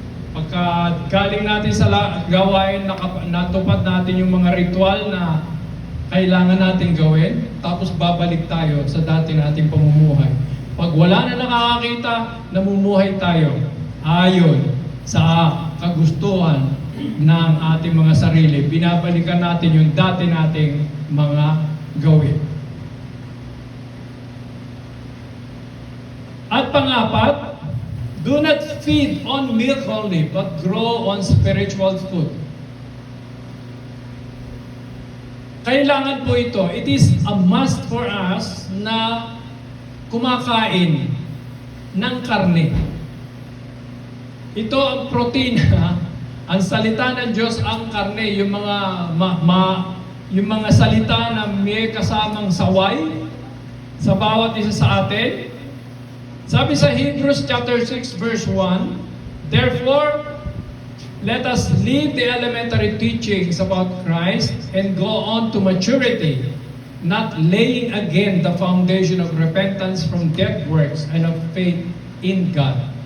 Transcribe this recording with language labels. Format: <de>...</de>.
<tl>Pagka galing natin sa gawain, natupad natin yung mga ritual na kailangan natin gawin, tapos babalik tayo sa dati nating pamumuhay. Pag wala na nakakakita, namumuhay tayo ayon sa kagustuhan ng ating mga sarili. Binabalikan natin yung dati nating mga gawin. At pangapat,</tl> <en>do not feed on milk only, but grow on spiritual food.</en> <tl>Kailangan po ito.</tl> <en>It is a must for us</en> <tl>na kumakain ng karne. Ito ang protina. Ang salita ng Diyos ang karne, yung mga salita na may kasamang saway sa bawat isa sa atin. Sabi sa</tl> <en>Hebrews chapter 6 verse 1, therefore, let us leave the elementary teachings about Christ and go on to maturity, not laying again the foundation of repentance from dead works and of faith in God.</en>